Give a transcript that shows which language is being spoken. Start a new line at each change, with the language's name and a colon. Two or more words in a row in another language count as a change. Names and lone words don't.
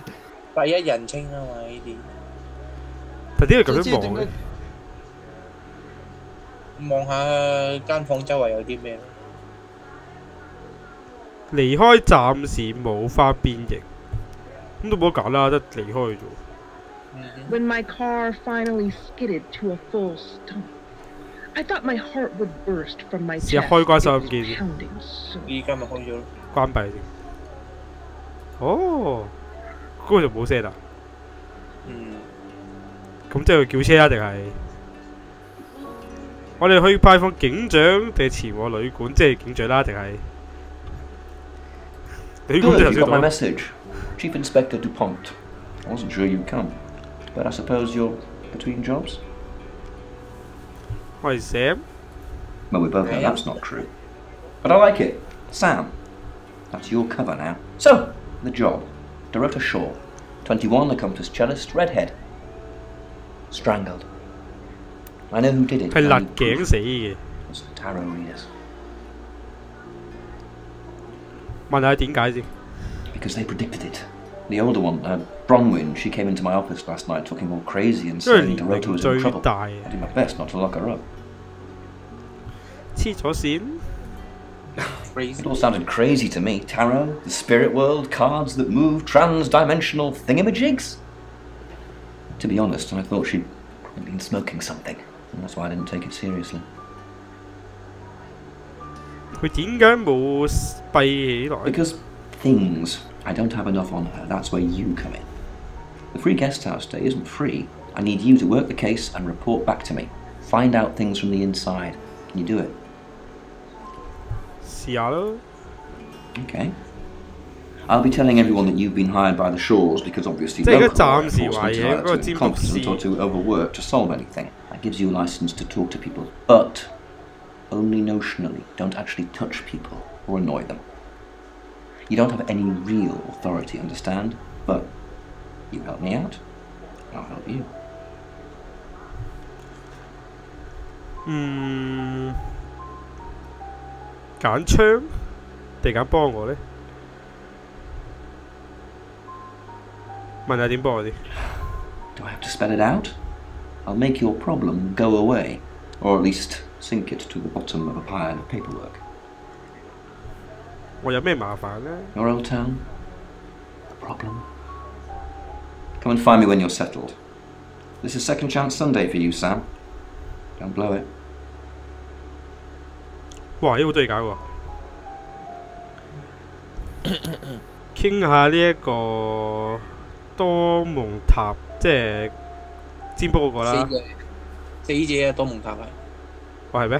Cantonese: 第一人稱啊嘛呢啲。但點解咁樣望咧？望下間房周圍有啲咩？離開暫時無法變形，咁都冇得揀啦，得離開啫。
English: When my car finally skidded to a full stop, I thought my heart would burst from my chest.
Cantonese: 試下開關收音機先。依家咪開咗咯。關閉先。哦，嗰個就冇聲啦。咁即係叫車啊？定係我哋去拜訪警長，定係前往旅館？即係警長啦，定係旅館？
English: Good, you got my message, Chief Inspector DuPont. I wasn't sure you'd come, but I suppose you're between jobs.
Cantonese: 我係 Sam.
English: Well, we both know that's not true, but I like it. Sam, that's your cover now. So, the job. Dorota Shaw, 21, accomplished cellist, redhead. Strangled. I know who did it.
Cantonese: 係勒頸死嘅。
English: It's tarot readers.
Cantonese: 問下點解先
English: ？Because they predicted it. The older one, Bronwyn, she came into my office last night talking all crazy and saying Dorota was in trouble. I did my best not to lock her up.
Cantonese: 黐咗線。
English: It all sounded crazy to me. Tarot, the spirit world, cards that move, trans-dimensional thingamajigs. To be honest, I thought she'd probably been smoking something, and that's why I didn't take it seriously.
Cantonese: 佢點解冇閉起來
English: Because things. I don't have enough on her. That's where you come in. The free guest house stay isn't free. I need you to work the case and report back to me. Find out things from the inside. Can you do it?
Cantonese: 試下咯。
English: Okay. I'll be telling everyone that you've been hired by the Shaws because obviously no local law enforcement are too incompetent or too overworked to solve anything. That gives you a license to talk to people, but only notionally. Don't actually touch people or annoy them. You don't have any real authority, understand? But you help me out, I'll help you.
Cantonese: 揀槍定揀幫我呢？問下點幫我啲
English: Do I have to spell it out? I'll make your problem go away, or at least sink it to the bottom of a pile of paperwork.
Cantonese: 我有咩麻煩呢
English: Your old town? A problem? Come and find me when you're settled. This is Second Chance Sunday for you, Sam. Don't blow it.
Cantonese: 哇！呢好多嘢搞喎。傾下呢一個多蒙塔，即係占卜嗰個啦。死者啊，多蒙塔係。哦，係咩？